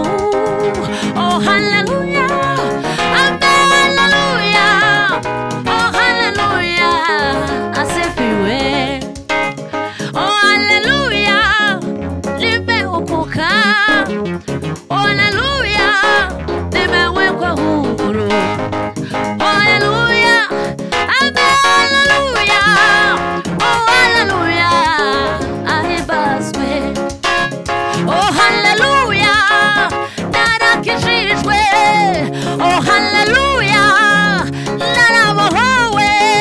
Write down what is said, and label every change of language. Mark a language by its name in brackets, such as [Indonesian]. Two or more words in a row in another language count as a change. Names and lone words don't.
[Swahili] Oh hallelujah, amen hallelujah. Oh hallelujah, asifiwe. Oh hallelujah, nimeokoka. Oh hallelujah, nimewekwa huru. Oh hallelujah, amen hallelujah. Oh hallelujah, ahimbazwe. [Kinyarwanda] Oh hallelujah, narakijijwe. Oh hallelujah, narabohowe.